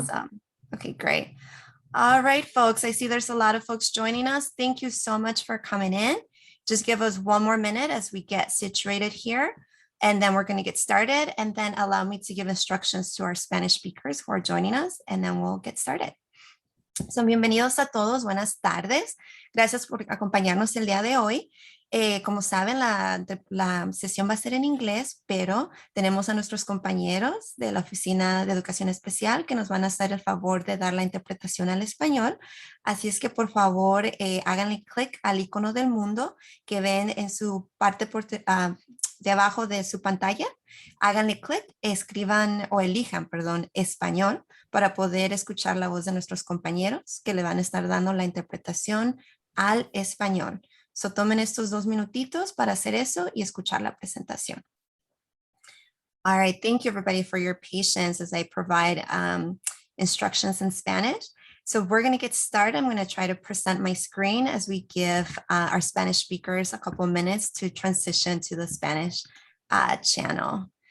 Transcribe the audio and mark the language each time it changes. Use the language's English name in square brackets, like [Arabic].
[English] Awesome. Okay, great. All right, folks. I see there's a lot of folks joining us. Thank you so much for coming in. Just give us 1 more minute as we get situated here, and then we're going to get started. And then allow me to give instructions to our Spanish speakers who are joining us, and then we'll get started. [Spanish] So, bienvenidos a todos, buenas tardes. Gracias por acompañarnos el día de hoy. Como saben, la sesión va a ser en inglés, pero tenemos a nuestros compañeros de la Oficina de Educación Especial que nos van a hacer el favor de dar la interpretación al español. Así es que, por favor, háganle clic al icono del mundo que ven en su parte de abajo de su pantalla. Háganle clic, escriban o elijan, perdón, español para poder escuchar la voz de nuestros compañeros que le van a estar dando la interpretación al español. So tomen estos 2 minutitos para hacer eso y escuchar la presentación. [English] All right, thank you everybody for your patience as I provide instructions in Spanish. So we're going to get started. I'm going to try to present my screen as we give our Spanish speakers a couple of minutes to transition to the Spanish channel.